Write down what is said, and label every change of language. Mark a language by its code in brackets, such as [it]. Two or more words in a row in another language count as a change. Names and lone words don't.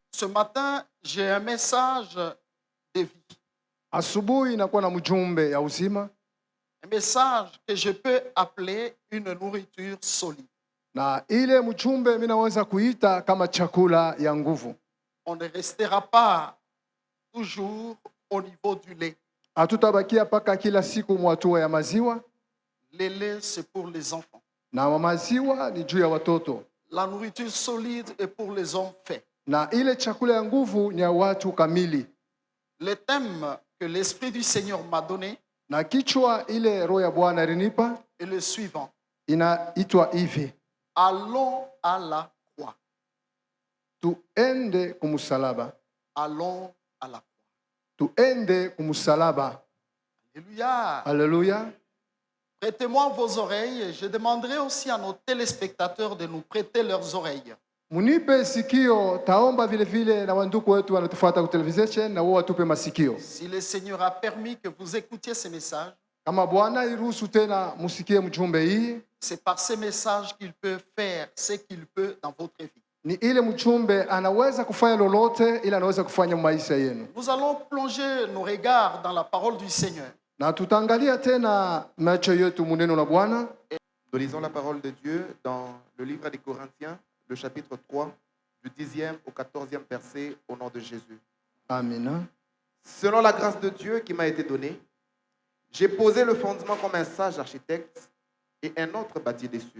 [fr] matin, j'ai un message de vie. [sw] Asubuhi inakuwa na mjumbe ya uzima, [fr] Un message que je peux appeler une nourriture solide. [sw] na ile mjumbe mimi naweza kuita kama chakula ya nguvu. [fr] On ne restera pas toujours au niveau du lait. [sw] Hatutabakia paka kila siku mwatua ya maziwa, [fr] Le lait, c'est pour les enfants. [sw] na maziwa ni juu ya watoto, [fr] La nourriture solide est pour les hommes faits. [sw] na ile chakula ya nguvu ni ya watu kamili. [fr] Le thème que l'Esprit du Seigneur m'a donné [sw] Na kichwa ile roho ya Bwana alinipa [fr] est le suivant. [sw] inaitwa hivi: [fr] Allons à la croix. [sw] tuende kumsalaba, [fr] Allons à la croix. [sw] tuende kumsalaba. [fr] Alléluia. [sw] Haleluya! [fr] Prêtez-moi vos oreilles. Je demanderai aussi à nos téléspectateurs de nous prêter leurs oreilles. [sw] Munipe sikio, taomba vile vile na wanduku wetu wanatufuata kwa television na wao watupe masikio. [fr] Si le Seigneur a permis que vous écoutiez ces messages, [sw] Kama Bwana iruhusu tena musikie mjumbe hii, [fr] c'est par ces messages qu'il peut faire ce qu'il peut dans votre vie. [sw] ni ile mjumbe anaweza kufanya lolote, ila anaweza kufanya maisha yenu. [fr] Nous allons plonger nos regards dans la parole du Seigneur. [sw] Na tutaangalia tena macho yetu muneno la Bwana. [fr] Nous lisons la parole de Dieu dans le livre des Corinthiens, le chapitre 3, du 10e au 14e verset, au nom de Jésus. [sw] Amina. [fr] Selon la grâce de Dieu qui m'a été donnée, j'ai posé le fondement comme un sage architecte et un autre bâtit dessus.